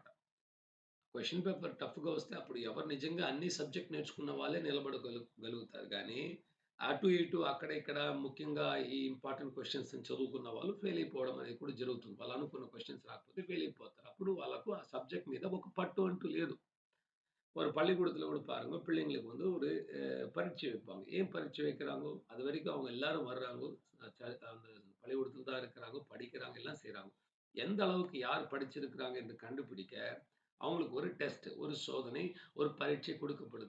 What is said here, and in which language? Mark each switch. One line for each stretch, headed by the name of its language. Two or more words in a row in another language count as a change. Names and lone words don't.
Telugu: క్వశ్చన్ పేపర్ టఫ్గా వస్తే అప్పుడు ఎవరు నిజంగా అన్ని సబ్జెక్ట్ నేర్చుకున్న వాళ్ళే నిలబడగలుగుతారు. కానీ అటు ఇటు అక్కడ ఇక్కడ ముఖ్యంగా ఈ ఇంపార్టెంట్ క్వెషన్స్ చదువుకున్న వాళ్ళు ఫెయిల్ అయిపోవడం అనేది కూడా జరుగుతుంది. వాళ్ళు అనుకున్న క్వెషన్స్ రాకపోతే ఫెయిల్ అయిపోతారు. అప్పుడు వాళ్ళకు ఆ సబ్జెక్ట్ మీద ఒక பட்டு అంటూ లేదు.
Tamil: ஒரு பள்ளிக்கூடத்துல கூட பாருங்க, பிள்ளைங்களுக்கு வந்து ஒரு பரீட்சை வைப்பாங்க. ஏன் பரீட்சை வைக்கிறாங்கோ? அதுவரைக்கும் அவங்க எல்லாரும் வர்றாங்கோ. அந்த பள்ளிக்கூடத்துல தான் இருக்கிறாங்க, படிக்கிறாங்க, எல்லாம் செய்றாங்க. எந்த அளவுக்கு யார் படிச்சிருக்கிறாங்க என்று கண்டுபிடிக்க, அவங்களுக்கு ஒரு டெஸ்ட், ஒரு சோதனை, ஒரு பரீட்சை கொடுக்கப்படுது.